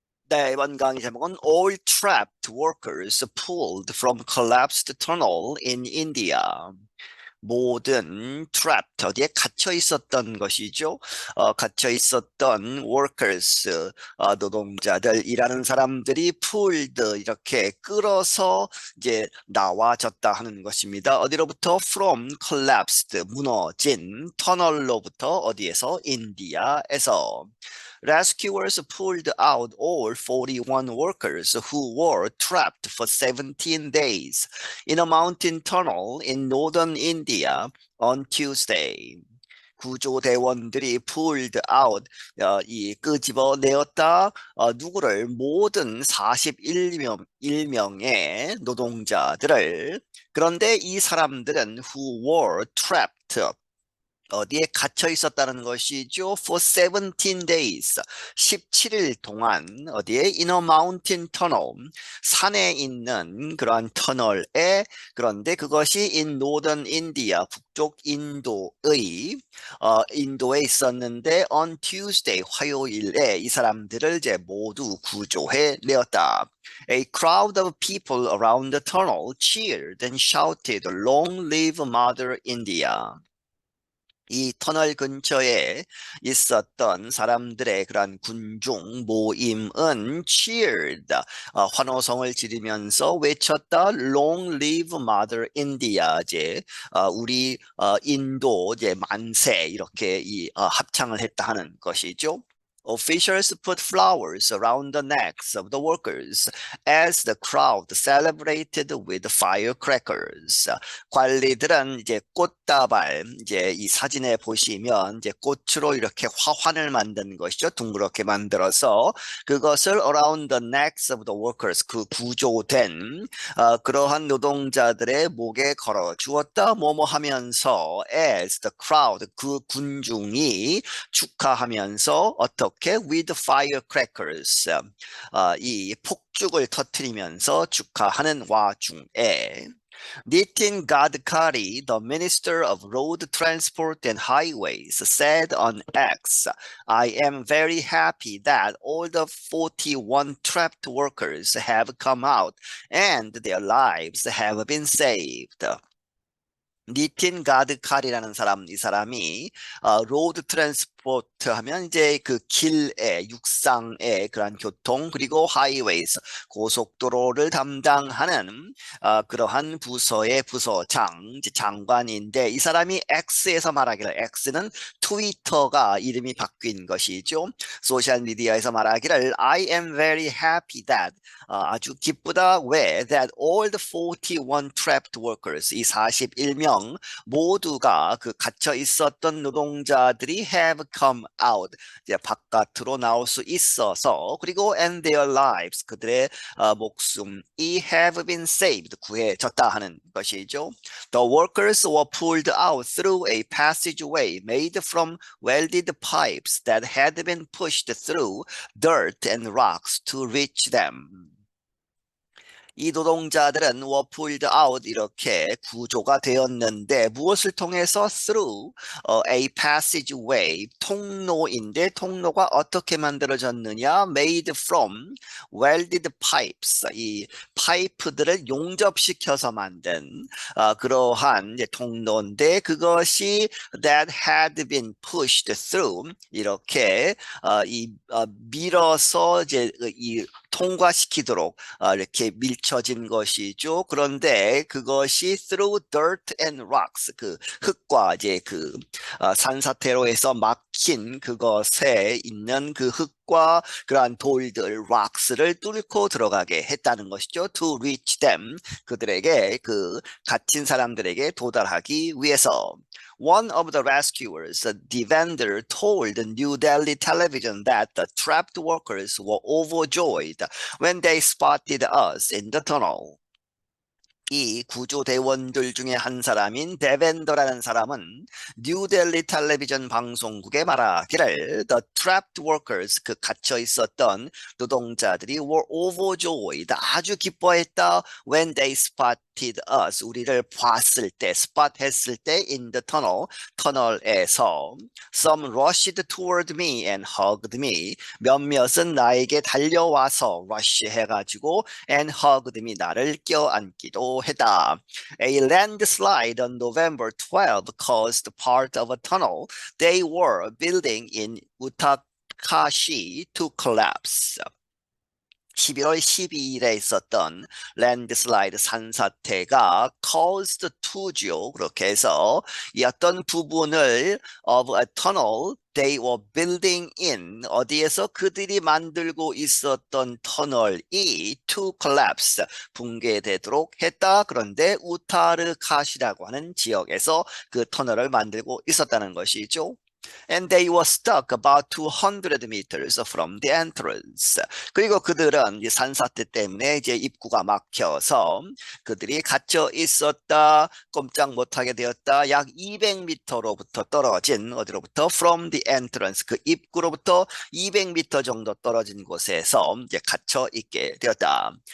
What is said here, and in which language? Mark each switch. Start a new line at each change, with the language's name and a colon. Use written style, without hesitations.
Korean: 네, 이번 강의 제목은
English: All trapped workers pulled from collapsed tunnel in India.
Korean: 모든
English: trapped,
Korean: 어디에 갇혀 있었던 것이죠. 갇혀 있었던
English: workers,
Korean: 노동자들, 일하는 사람들이
English: pulled,
Korean: 이렇게 끌어서 이제 나와졌다 하는 것입니다. 어디로부터?
English: From collapsed,
Korean: 무너진 터널로부터 어디에서? 인디아에서.
English: Rescuers pulled out all 41 workers who were trapped for 17 days in a mountain tunnel in northern India on Tuesday.
Korean: 구조대원들이
English: pulled out,
Korean: 이 끄집어내었다, 누구를? 모든 41명의 노동자들을. 그런데 이 사람들은
English: who were trapped,
Korean: 어디에 갇혀 있었다는 것이죠.
English: For 17 days,
Korean: 17일 동안 어디에?
English: In a mountain tunnel,
Korean: 산에 있는 그러한 터널에. 그런데 그것이
English: in northern India,
Korean: 북쪽 인도에 있었는데
English: on Tuesday,
Korean: 화요일에 이 사람들을 이제 모두 구조해 내었다.
English: A crowd of people around the tunnel cheered and shouted, "Long live Mother India."
Korean: 이 터널 근처에 있었던 사람들의 그러한 군중 모임은
English: cheered,
Korean: 환호성을 지르면서 외쳤다.
English: Long live Mother India.
Korean: 이제 우리 인도 이제 만세, 이렇게 합창을 했다 하는 것이죠.
English: Officials put flowers around the necks of the workers as the crowd celebrated with firecrackers.
Korean: 관리들은 이제 꽃다발, 이제 이 사진에 보시면 이제 꽃으로 이렇게 화환을 만든 것이죠. 둥그렇게 만들어서 그것을
English: around the necks of the workers,
Korean: 그 구조된 그러한 노동자들의 목에 걸어 주었다. 뭐뭐 하면서
English: as the crowd,
Korean: 그 군중이 축하하면서 어떻게?
English: with firecrackers,
Korean: 이 폭죽을 터뜨리면서 축하하는 와중에
English: Nitin Gadkari, the Minister of Road Transport and Highways, said on X, "I am very happy that all the 41 trapped workers have come out and their lives have been saved."
Korean: 니틴 가드칼이라는 사람, 이 사람이 로드 트랜스포트 하면 이제 그 길에, 육상의 그런 교통, 그리고 하이웨이스, 고속도로를 담당하는 그러한 부서의 부서장, 이제 장관인데, 이 사람이 X에서 말하기를, X는 트위터가 이름이 바뀐 것이죠. 소셜미디어에서 말하기를
English: I am very happy that,
Korean: 아주 기쁘다. 왜?
English: That all the 41 trapped workers,
Korean: 이 41명 모두가 그 갇혀 있었던 노동자들이
English: have come out,
Korean: 이제 바깥으로 나올 수 있어서, 그리고
English: and their lives,
Korean: 그들의 목숨이
English: have been saved,
Korean: 구해졌다 하는 것이죠.
English: The workers were pulled out through a passageway made from welded pipes that had been pushed through dirt and rocks to reach them.
Korean: 이 노동자들은
English: were pulled out,
Korean: 이렇게 구조가 되었는데 무엇을 통해서?
English: through a passageway,
Korean: 통로인데 통로가 어떻게 만들어졌느냐?
English: made from welded pipes,
Korean: 이 파이프들을 용접시켜서 만든 그러한 이제 통로인데 그것이
English: that had been pushed through,
Korean: 이렇게 밀어서 이제 이 통과시키도록 이렇게 밀쳐진 것이죠. 그런데 그것이
English: through dirt and rocks,
Korean: 그 흙과 이제 그 산사태로에서 막힌 그것에 있는 그 흙과 그러한 돌들, rocks를 뚫고 들어가게 했다는 것이죠.
English: To reach them,
Korean: 그들에게, 그 갇힌 사람들에게 도달하기 위해서.
English: One of the rescuers, Devender, told New Delhi television that the trapped workers were overjoyed when they spotted us in the tunnel.
Korean: 이 구조대원들 중에 한 사람인 데벤더라는 사람은 뉴델리 텔레비전 방송국에 말하기를
English: The trapped workers,
Korean: 그 갇혀 있었던 노동자들이
English: were overjoyed,
Korean: 아주 기뻐했다
English: when they spotted us,
Korean: 우리를 봤을 때, spot 했을 때
English: in the tunnel,
Korean: 터널에서
English: some rushed toward me and hugged me,
Korean: 몇몇은 나에게 달려와서
English: rush 해가지고 and hugged me,
Korean: 나를 껴안기도 했다.
English: A landslide on November 12 caused part of a tunnel they were building in Utakashi to collapse.
Korean: 11월 12일에 있었던 랜드슬라이드 산사태가
English: caused to
Korean: 죠. 그렇게 해서 이 어떤 부분을
English: of a tunnel they were building in,
Korean: 어디에서 그들이 만들고 있었던 터널이
English: to collapse,
Korean: 붕괴되도록 했다. 그런데 우타르카시라고 하는 지역에서 그 터널을 만들고 있었다는 것이죠.
English: And they were stuck about 200 meters from the entrance.
Korean: 그리고 그들은 이 산사태 때문에 이제 입구가 막혀서 그들이 갇혀 있었다, 꼼짝 못하게 되었다. 약 200m로부터 떨어진, 어디로부터?
English: From the entrance,
Korean: 그 입구로부터 200m 정도 떨어진 곳에서 이제 갇혀 있게 되었다.